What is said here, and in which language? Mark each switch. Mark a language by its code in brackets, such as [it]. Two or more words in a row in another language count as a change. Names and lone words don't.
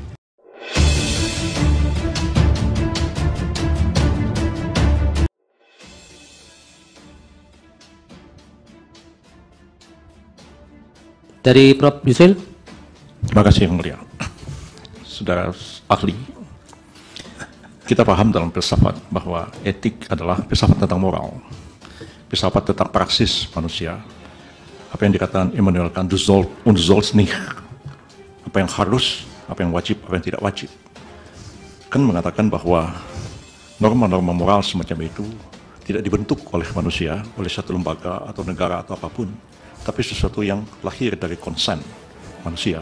[id] Dari Prof. Yusril. Terima kasih Yang Mulia. Saudara ahli, kita paham dalam filsafat bahwa etik adalah filsafat tentang moral, filsafat tentang praksis manusia. Apa yang dikatakan Immanuel Kant, [de] du sollst und du sollst nicht. [id] Apa yang harus, apa yang wajib, apa yang tidak wajib. Kan mengatakan bahwa norma-norma moral semacam itu tidak dibentuk oleh manusia, oleh satu lembaga atau negara atau apapun, tapi sesuatu yang lahir dari konsen manusia.